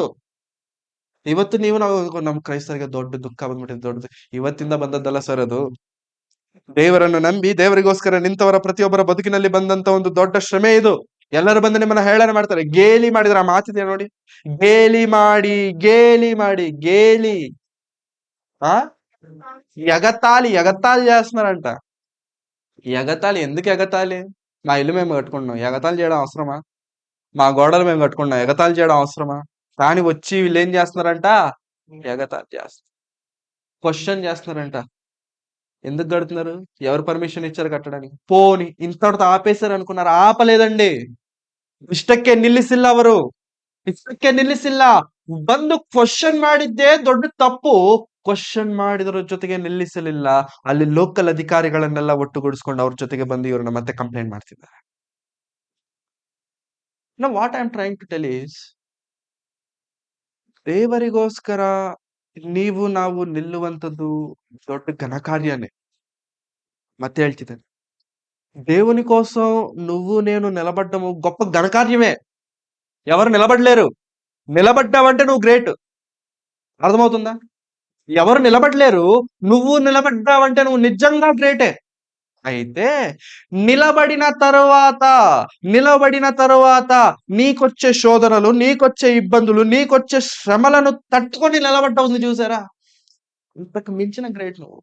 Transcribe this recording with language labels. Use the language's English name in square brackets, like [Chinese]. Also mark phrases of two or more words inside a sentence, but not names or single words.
[Kannada] ಇವತ್ತು ನಾವು ನಮ್ ಕ್ರೈಸ್ತರಿಗೆ ದೊಡ್ಡ ದುಃಖ ಬಂದ್ಬಿಟ್ಟಿದೆ. ದೊಡ್ಡದು ಇವತ್ತಿಂದ ಬಂದದ್ದಲ್ಲ ಸರ್ ಅದು. ದೇವರನ್ನು ನಂಬಿ ದೇವರಿಗೋಸ್ಕರ ನಿಂತವರ ಪ್ರತಿಯೊಬ್ಬರ ಬದುಕಿನಲ್ಲಿ ಬಂದಂತ ಒಂದು ದೊಡ್ಡ ಶ್ರಮೆ ಇದು. ಎಲ್ಲರೂ ಬಂದು ನಿಮ್ಮನ್ನ ಹೇಳನೆ ಮಾಡ್ತಾರೆ. ಗೇಲಿ ಮಾಡಿದ್ರೆ, ಆ ಮಾತಿದೆ ನೋಡಿ, ಗೇಲಿ ಮಾಡಿ ಗೇಲಿ [Telugu] ఎగతాళి చేస్తున్నారంట. ఎగతాళి ఎందుకు ఎగతాళి? మా ఇల్లు మేము కట్టుకుంటున్నాం, ఎగతాళి చేయడం అవసరమా? మా గోడలు మేము కట్టుకుంటున్నాం, ఎగతాళి చేయడం అవసరమా? కానీ వచ్చి వీళ్ళు ఏం చేస్తున్నారంట? ఎగతాళి చేస్తున్నారు, క్వశ్చన్ చేస్తున్నారంట. ఎందుకు కడుతున్నారు? ఎవరు పర్మిషన్ ఇచ్చారు కట్టడానికి? పోని ఇంతటితో ఆపేశారు అనుకున్నారు? ఆపలేదండి. [Kannada] ಇಷ್ಟಕ್ಕೆ ನಿಲ್ಲಿಸಿಲ್ಲ ಅವರು, ಇಷ್ಟಕ್ಕೆ ನಿಲ್ಲಿಸಿಲ್ಲ. ಬಂದು ಕ್ವಶನ್ ಮಾಡಿದ್ದೇ ದೊಡ್ಡ ತಪ್ಪು. ಕ್ವಶನ್ ಮಾಡಿದ್ರ ಜೊತೆಗೆ ನಿಲ್ಲಿಸಲಿಲ್ಲ, ಅಲ್ಲಿ ಲೋಕಲ್ ಅಧಿಕಾರಿಗಳನ್ನೆಲ್ಲ ಒಟ್ಟುಗೂಡಿಸ್ಕೊಂಡು ಅವ್ರ ಜೊತೆಗೆ ಬಂದು ಇವ್ರನ್ನ ಮತ್ತೆ ಕಂಪ್ಲೇಂಟ್ ಮಾಡ್ತಿದ್ದಾರೆ. [English] No what I am trying to tell is, [Kannada] ದೇವರಿಗೋಸ್ಕರ ನಾವು ನಿಲ್ಲುವಂಥದ್ದು ದೊಡ್ಡ ఘనకార్యాన్ని. ಮತ್ತೆ ಹೇಳ್ತಿದ್ದೇನೆ, [Telugu] దేవుని కోసం నువ్వు నేను నిలబడ్డము గొప్ప ఘనకార్యమే. ఎవరు నిలబడలేరు. నిలబడ్డావంటే నువ్వు గ్రేట్. అర్థమవుతుందా? ఎవరు నిలబడలేరు, నువ్వు నిలబడ్డావంటే నువ్వు నిజంగా గ్రేటే. అయితే నిలబడిన తరువాత నీకొచ్చే శోధనలు, నీకొచ్చే ఇబ్బందులు, నీకొచ్చే శ్రమలను తట్టుకొని నిలబడ్డా ఉంది చూసారా, ఇంతకు మించిన గ్రేట్ నువ్వు.